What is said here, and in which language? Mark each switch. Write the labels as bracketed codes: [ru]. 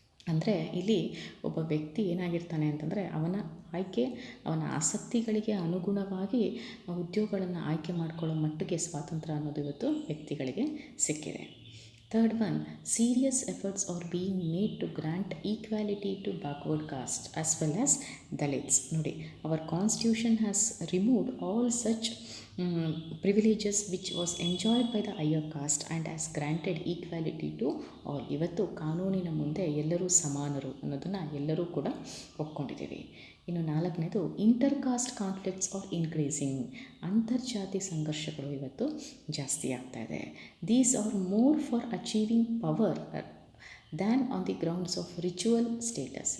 [kn] ಅಂದರೆ ಇಲ್ಲಿ ಒಬ್ಬ ವ್ಯಕ್ತಿ ಏನಾಗಿರ್ತಾನೆ ಅಂತಂದರೆ ಅವನ ಆಸಕ್ತಿಗಳಿಗೆ ಅನುಗುಣವಾಗಿ ಉದ್ಯೋಗಗಳನ್ನು ಆಯ್ಕೆ ಮಾಡಿಕೊಳ್ಳೋ ಮಟ್ಟಿಗೆ ಸ್ವಾತಂತ್ರ್ಯ ಅನ್ನೋದು ಇವತ್ತು ವ್ಯಕ್ತಿಗಳಿಗೆ ಸಿಕ್ಕಿದೆ. [en] Third one, serious efforts are being made to grant equality to backward caste as well as Dalits. ನೋಡಿ, our constitution has removed all such privileges which was enjoyed by the higher caste and has granted equality to all. [kn] ಇವತ್ತು ಕಾನೂನಿನ ಮುಂದೆ ಎಲ್ಲರೂ ಸಮಾನರು ಅನ್ನೋದನ್ನು ಎಲ್ಲರೂ ಕೂಡ ಒಪ್ಕೊಂಡಿದ್ದೀವಿ. ಇನ್ನು ನಾಲ್ಕನೇದು, [en] inter caste conflicts are increasing, [kn] ಅಂತರ್ಜಾತಿ ಸಂಘರ್ಷಗಳು ಇವತ್ತು ಜಾಸ್ತಿ ಆಗ್ತಾ ಇದೆ. [en] These are more for achieving power than on the grounds of ritual status.